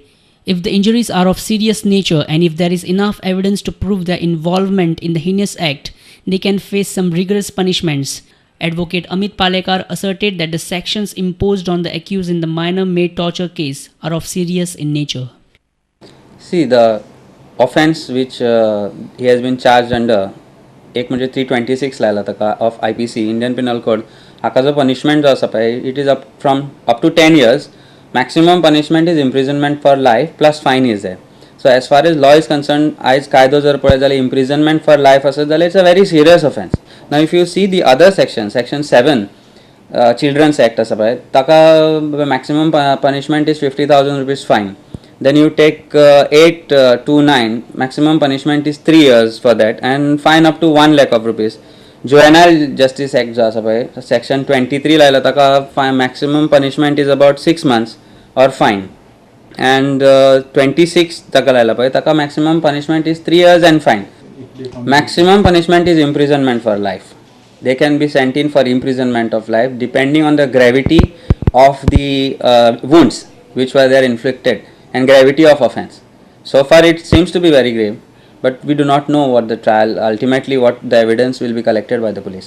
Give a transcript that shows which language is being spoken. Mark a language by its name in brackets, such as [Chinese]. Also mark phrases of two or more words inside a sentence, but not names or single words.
[English] If the injuries are of serious nature and if there is enough evidence to prove their involvement in the heinous act, they can face some rigorous punishments. Advocate Amit Palekar asserted that the sections imposed on the accused in the minor maid torture case are of serious in nature. See, the offence which he has been charged under, [Konkani] एक म्हणजे 326 लायला ताका [English] of IPC, [Konkani] Indian Penal Code, हाका जो punishment जो आसा पळय, [English] it is up to 10 years. Maximum punishment is imprisonment for life plus fine is there. So as far as law is concerned, [Konkani] आयज कायदो जर पळयत जाल्यार [English] imprisonment for life [Konkani] आसत जाल्यार [English] it's a very serious offence. Now if you see the other section 7, Children's Act [Konkani] आसा पळय, ताका [English] maximum punishment is 50,000 rupees fine. Then you take 8 to 9, maximum punishment is 3 years for that and fine up to 1 lakh of rupees. Juvenile Justice Act [Konkani] जो आसा पळय, [English] Section 23 [Konkani] लायला ताका [English] maximum punishment is about 6 months or fine. And 26 [Konkani] ताका लायला पळय, ताका [English] maximum punishment is 3 years and fine. Maximum punishment is imprisonment for life. They can be sent in for imprisonment of life depending on the gravity of the wounds which were there inflicted and gravity of offence. So far it seems to be very grave, but we do not know what the trial, ultimately what the evidence will be collected by the police.